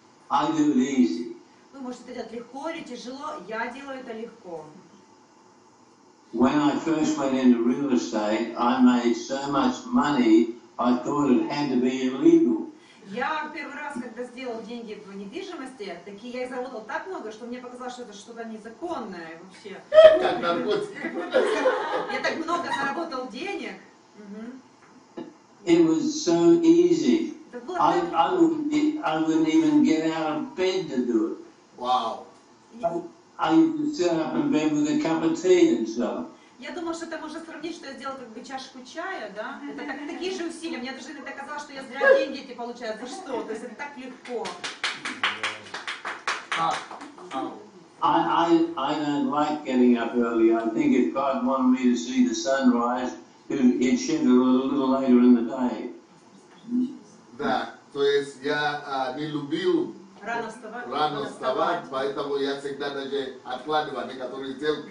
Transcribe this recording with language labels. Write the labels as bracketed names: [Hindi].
[English] I do it easy. [Russian] Вы можете это делать легко или тяжело, я делаю это легко. [English] When I first went into real estate, I made so much money, I thought it had to be illegal. [Russian] Я первый раз, когда сделал деньги в недвижимости, я их заработал так много, что мне показалось, что это что-то незаконное вообще. Как наркотики. Я так много заработал денег. [English] It was so easy. [Russian] Это было [English] I [Russian] так легко. [English] wouldn't even get out of bed to do it. Wow. I used to sit up in bed with a cup of tea and stuff. [Russian] Я думаю, что это можно сравнить, что я сделала как бы чашку чая, да? Это такие же усилия. Мне даже иногда казалось, что я зря деньги эти получаю. За что? То есть это так легко. [English] I don't like getting up early. I think if God wanted me to see the sunrise, he'd shed it a little later in the day. [Russian] Да, то есть я не любил Рано вставать. рано вставать, поэтому я всегда даже откладывал некоторые сделки